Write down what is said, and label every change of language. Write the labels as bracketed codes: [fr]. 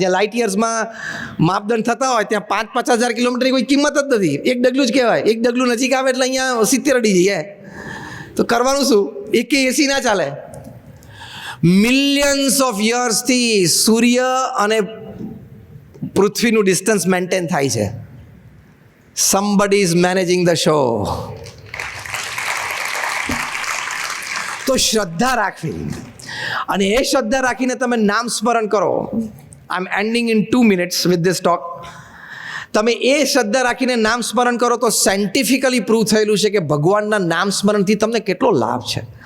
[gu] જ્યાં લાઇટ યર્સમાં માપદંડ થતા હોય ત્યાં 50,000 કિલોમીટરની કોઈ કિંમત જ નથી, એક ડગલું જ કહેવાય. એક ડગલું નજીક આવે એટલે અહીંયા 70 અડી જઈએ. તો કરવાનું શું? એક એસી ના ચાલે. મિલિયન્સ ઓફ યર્સથી સૂર્ય અને પૃથ્વીનું ડિસ્ટન્સ મેન્ટેન થાય છે. [en] somebody is managing the show. [gu] તો શ્રદ્ધા રાખવી, અને એ શ્રદ્ધા રાખીને તમે નામ સ્મરણ કરો. [en] I am ending in 2 minutes with this talk. [gu] તમે એ શ્રદ્ધા રાખીને નામ સ્મરણ કરો તો સાયન્ટિફિકલી પ્રૂવ થયેલું છે કે ભગવાનના નામ સ્મરણથી તમને કેટલો લાભ છે.